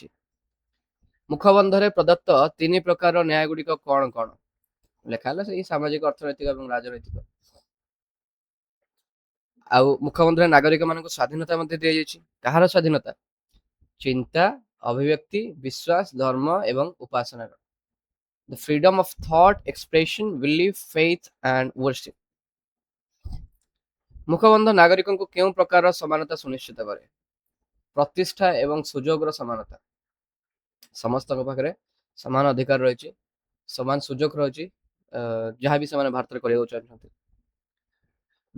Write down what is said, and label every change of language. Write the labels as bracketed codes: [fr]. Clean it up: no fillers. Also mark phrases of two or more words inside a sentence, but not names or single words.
[or] ମୁଖବନ୍ଧରେ ପ୍ରଦତ୍ତ 3 ପ୍ରକାର ନ୍ୟାୟ ଗୁଡିକ କଣ କଣ? ଲେଖା ହେଲା ସେଇ ସାମାଜିକ, ଅର୍ଥନୈତିକ ଏବଂ ରାଜନୈତିକ। ଆଉ ମୁଖବନ୍ଧରେ ନାଗରିକ ମାନଙ୍କୁ ସ୍ୱାଧୀନତା ମଧ୍ୟ ଦିଆଯାଇଛି। କାହାର ସ୍ୱାଧୀନତା? ଚିନ୍ତା, ଅଭିବ୍ୟକ୍ତି, ବିଶ୍ୱାସ, ଧର୍ମ ଏବଂ ଉପାସନାର। [en] The freedom of thought, expression, belief, faith and worship। [or] ମୁଖବନ୍ଧ ନାଗରିକଙ୍କୁ କେଉଁ ପ୍ରକାର ସମାନତା ସୁନିଶ୍ଚିତ କରେ? ପ୍ରତିଷ୍ଠା ଏବଂ ସୁଯୋଗର ସମାନତା। ସମସ୍ତଙ୍କ ପାଖରେ ସମାନ ଅଧିକାର ରହିଛି, ସମାନ ସୁଯୋଗ ରହିଛି ଯାହାବି ସେମାନେ ଭାରତରେ କରିବାକୁ ଚାହୁଁଛନ୍ତି।